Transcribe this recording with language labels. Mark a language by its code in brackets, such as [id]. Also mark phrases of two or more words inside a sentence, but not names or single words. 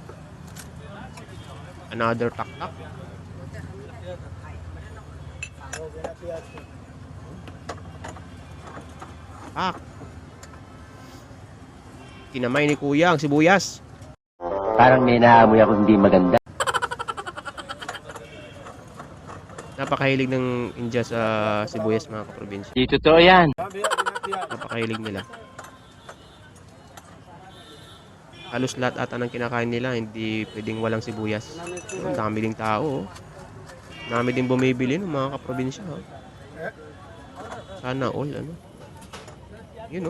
[tl] Another tak-tak. Tak. Kinamay ni kuya ang sibuyas. Parang may naamoy ako hindi maganda. Napakahilig ng India sa sibuyas mga kaprobinsya. Di totoo yan. [hi] हाँ भैया बिना प्याज [tl] Napakahilig nila. Halos lahat ata ng kinakain nila, hindi pwedeng walang sibuyas. Ang dami ding tao, oh. Dami din bumibili ng mga kaprobinsya, oh. Sana all, ano. Yun, oh.